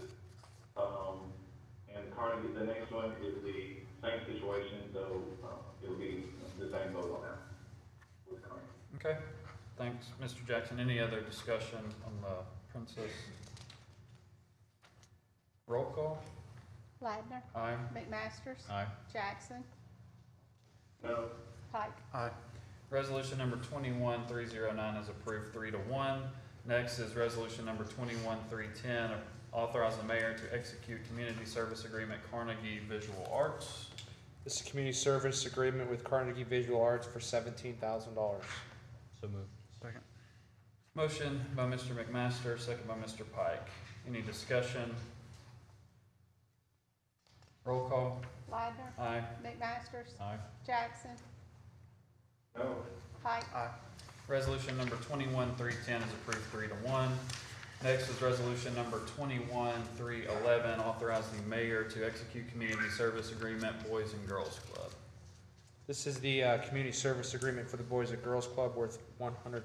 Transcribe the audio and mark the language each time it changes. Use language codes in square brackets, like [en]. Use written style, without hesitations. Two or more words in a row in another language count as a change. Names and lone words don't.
[en] And Carnegie, the next one is the same situation, so it'll be the same vote on that with Carnegie. Okay, thanks, Mr. Jackson. Any other discussion on the Princess? Roll call. Ladner. Aye. McMaster. Aye. Jackson. No. Pike. Aye. Resolution number 21309 is approved 3-1. Next is resolution number 21310, authorize the mayor to execute community service agreement Carnegie Visual Arts. This is a community service agreement with Carnegie Visual Arts for $17,000. So moved. Second. Motion by Mr. McMaster, second by Mr. Pike. Any discussion? Roll call. Ladner. Aye. McMaster. Aye. Jackson. No. Pike. Aye. Resolution number 21310 is approved 3-1. Next is resolution number 21311, authorize the mayor to execute community service agreement Boys and Girls Club. This is the community service agreement for the Boys and Girls Club worth $100,000.